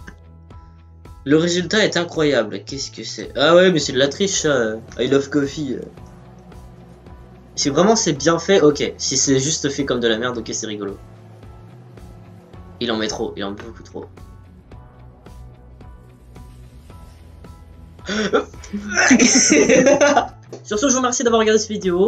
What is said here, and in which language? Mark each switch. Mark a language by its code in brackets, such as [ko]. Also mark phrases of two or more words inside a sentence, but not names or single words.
[fr] Le résultat est incroyable. Qu'est-ce que c'est? Ah ouais, mais c'est de la triche, ça. [en] I love coffee. [fr] Si vraiment c'est bien fait, ok. Si c'est juste fait comme de la merde, ok, c'est rigolo. Il en met trop, il en met beaucoup trop. Sur ce, je vous remercie d'avoir regardé cette vidéo.